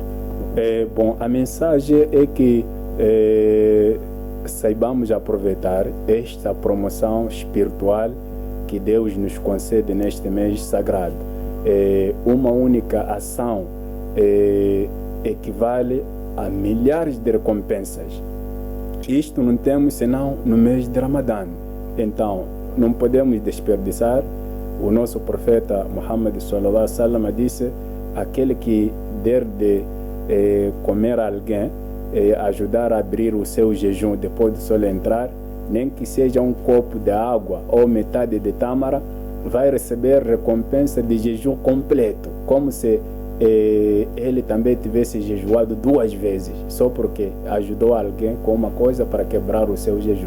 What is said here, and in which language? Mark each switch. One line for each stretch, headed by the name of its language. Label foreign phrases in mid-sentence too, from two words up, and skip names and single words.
Portuguese: Bom, a mensagem é que saibamos aproveitar esta promoção espiritual que Deus nos concede neste mês sagrado. Uma única ação equivale a milhares de recompensas. Isto não temos senão no mês de Ramadã. Então, não podemos desperdiçar. O nosso profeta Muhammad
Arabic: صلى الله عليه وسلم
Portuguese: disse: aquele que der de comer alguém, ajudar a abrir o seu jejum depois do sol entrar, nem que seja um copo de água ou metade de tâmara, vai receber recompensa de jejum completo, como se ele também tivesse jejuado 2 vezes, só porque ajudou alguém com uma coisa para quebrar o seu jejum.